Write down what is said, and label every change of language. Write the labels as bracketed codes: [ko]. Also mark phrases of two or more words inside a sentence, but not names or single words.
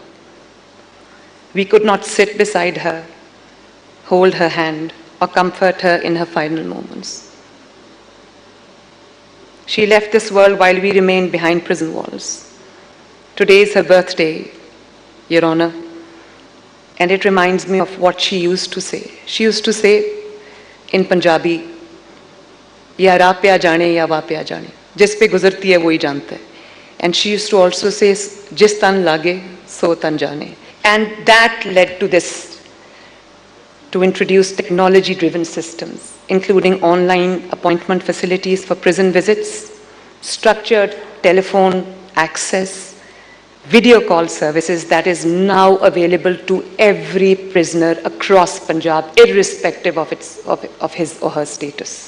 [en] We could not sit beside her, hold her hand, or comfort her in her final moments. She left this world while we remained behind prison walls. Today is her birthday, Your Honor, and it reminds me of what she used to say. She used to say in Punjabi, [hi] या रा पे आ जाने या वा पे आ जाने, जिस पे गुज़रती है वोही जानता है. [en] And she used to also say, [pa] ਜਿਸ ਤਨ ਲਾਗੇ, ਸੋ ਤਨ ਜਾਣੇ. [en] And that led to this, to introduce technology-driven systems, including online appointment facilities for prison visits, structured telephone access, video call services that is now available to every prisoner across Punjab, irrespective of his or her status.